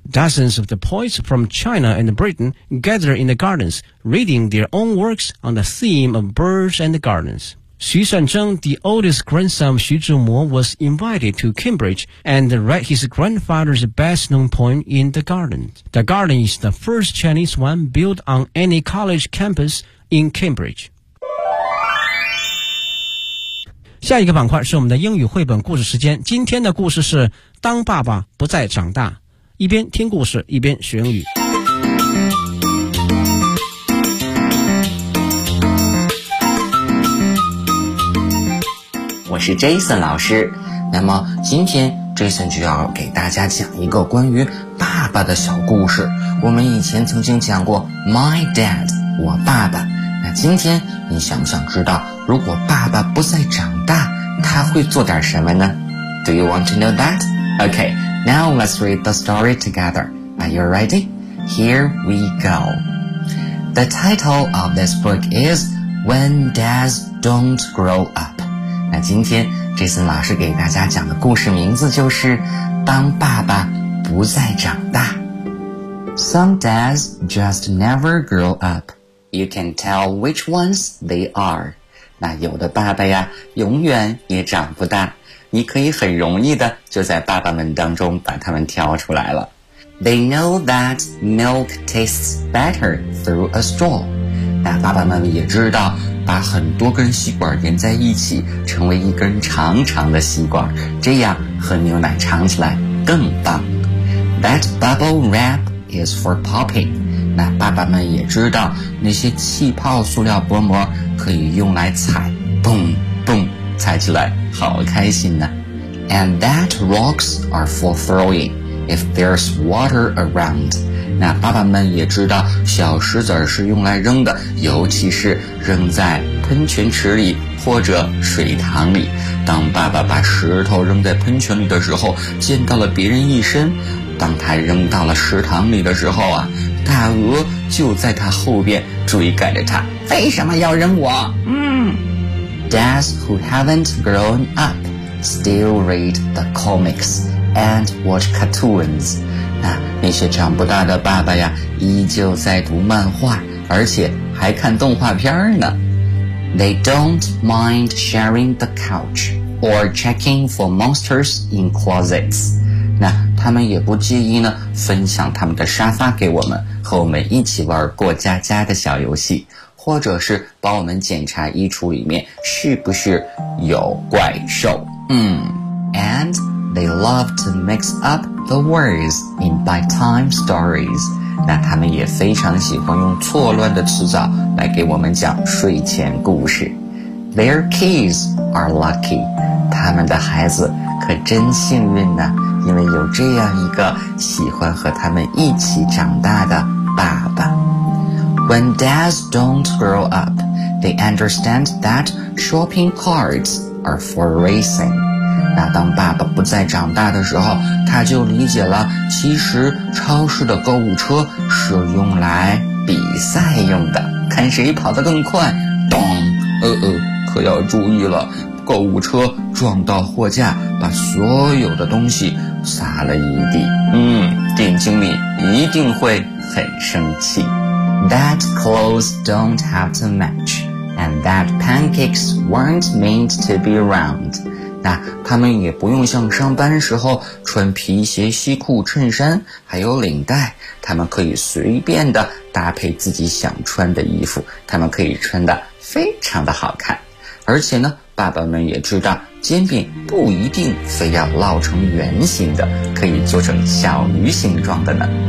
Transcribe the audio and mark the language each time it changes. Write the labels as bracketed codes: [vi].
[en] Dozens of the poets from China and Britain gather in the gardens, reading their own works on the theme of birds and gardens. Xu Shanzheng, the oldest grandson of Xu Zhimo, was invited to Cambridge and read his grandfather's best-known poem in the garden. The garden is the first Chinese one built on any college campus in Cambridge. [zh] 下一个板块是我们的英语绘本故事时间。今天的故事是《当爸爸不再长大》，一边听故事，一边学英语。我是 Jason 老师，那么今天 Jason 就要给大家讲一个关于爸爸的小故事。我们以前曾经讲过 My Dad， 我爸爸。那今天你想不想知道，如果爸爸不再长大，他会做点什么呢？ [en] Do you want to know that? Okay, now let's read the story together. Are you ready? Here we go. The title of this book is When Dads Don't Grow Up. [zh] 那今天这次老师给大家讲的故事名字就是当爸爸不再长大。 [en] Some dads just never grow up. You can tell which ones they are. [zh] 那有的爸爸呀永远也长不大，你可以很容易的就在爸爸们当中把他们挑出来了。 [en] They know that milk tastes better through a straw. [zh] 那爸爸们也知道把很多根吸管连在一起成为一根长长的吸管，这样喝牛奶尝起来更棒。 [en] That bubble wrap is for popping. [zh] 那爸爸们也知道那些气泡塑料薄膜可以用来踩，蹦蹦踩起来好开心呢。 [en] And that rocks are for throwing if there's water around. [zh] 那爸爸们也知道小石子是用来扔的，尤其是扔在喷泉池里或者水塘里。当爸爸把石头扔在喷泉里的时候，溅到了别人一身。当他扔到了池塘里的时候啊，大鹅就在他后边追赶着他，为什么要扔我？ [en] Dads who haven't grown up still read the comics and watch cartoons. [zh] 那些长不大的爸爸呀依旧在读漫画，而且还看动画片呢。 [en] They don't mind sharing the couch or checking for monsters in closets. [zh] 那他们也不介意呢分享他们的沙发给我们，和我们一起玩过家家的小游戏，或者是帮我们检查衣橱里面是不是有怪兽。 [en] And they love to mix upThe words in bedtime stories. [zh] 那他们也非常喜欢用错乱的词藻来给我们讲睡前故事。 [en] Their kids are lucky. [zh] 他们的孩子可真幸运呢，因为有这样一个喜欢和他们一起长大的爸爸。 [en] When dads don't grow up, they understand that shopping carts are for racing. [zh] 那当爸爸不再长大的时候，他就理解了，其实超市的购物车是用来比赛用的，看谁跑得更快。咚，可要注意了，购物车撞到货架，把所有的东西撒了一地。店经理一定会很生气。 [en] That clothes don't have to match, and that pancakes weren't meant to be round. [zh] 那他们也不用像上班时候穿皮鞋、西裤、衬衫还有领带，他们可以随便的搭配自己想穿的衣服，他们可以穿的非常的好看。而且呢，爸爸们也知道煎饼不一定非要烙成圆形的，可以做成小鱼形状的呢。